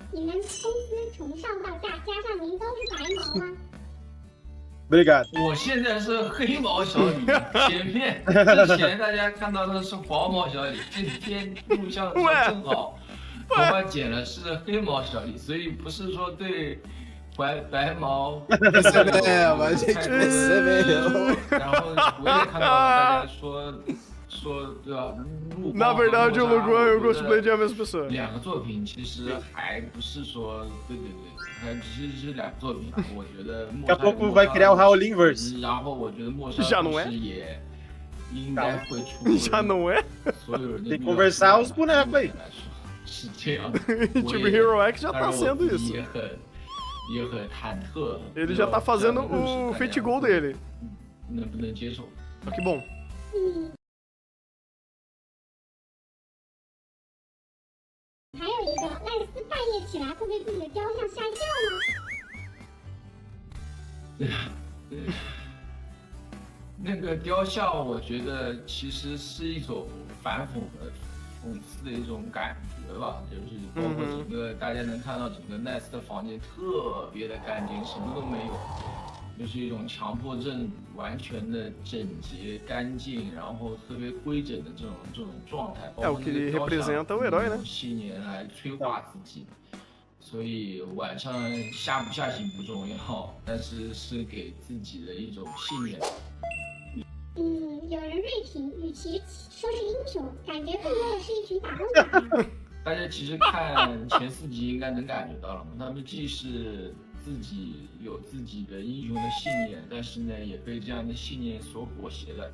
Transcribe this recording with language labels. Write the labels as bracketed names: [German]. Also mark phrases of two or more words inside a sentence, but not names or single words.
[Chinese] 你们公司从上到下加上您都是白毛吗？ [Portuguese] Obrigado. [Chinese] 我现在是黑毛小李，之前大家看到的是黄毛小李，这几天录像的时候正好头发剪了是黑毛小李，所以不是说对白毛。 [Portuguese] Percebemos, a gente percebeu. [Chinese] 然后我也看到大家说对吧 [Portuguese] ？Na verdade, o Luguan e o Ghostblade é a mesma pessoa. [Chinese] 两个作品其实还不是说对，还其实是两个作品。我觉得 [Portuguese] Daqui a pouco vai criar o Howling Verse. [Chinese] 然后我觉得陌生 [Portuguese] Já não é? [Chinese] 也应该会出 [Portuguese] Já não é? [Chinese] 所有人的 [Portuguese] Tem que conversar os bonecos aí. [Chinese] 是这样的。 [Portuguese] Tipo, Hero X já tá sendo isso. [Chinese] 也很忐忑。 [Portuguese] Ele já tá fazendo o Fate Goal dele. [Chinese] 能不能接受？ [Portuguese] Só que bom. [Chinese] 还有一个，赖斯半夜起来会被自己的雕像吓一跳吗？那个雕像，我觉得其实是一种反讽的、讽刺的一种感觉吧，就是包括整个大家能看到整个 Nice 的房间特别的干净，什么都没有，就是一种强迫症，完全的整洁、干净，然后特别规整的这种状态。 [Portuguese] É o que representa o herói, né? [Chinese] 信念来催化自己。所以晚上吓不吓醒不重要，但是是给自己的一种信念。有人锐评，与其说是英雄，感觉更多的是一群打工仔。大家其实看前4集应该能感觉到了嘛，他们既是自己有自己的英雄的信念，但是呢也被这样的信念所裹挟了。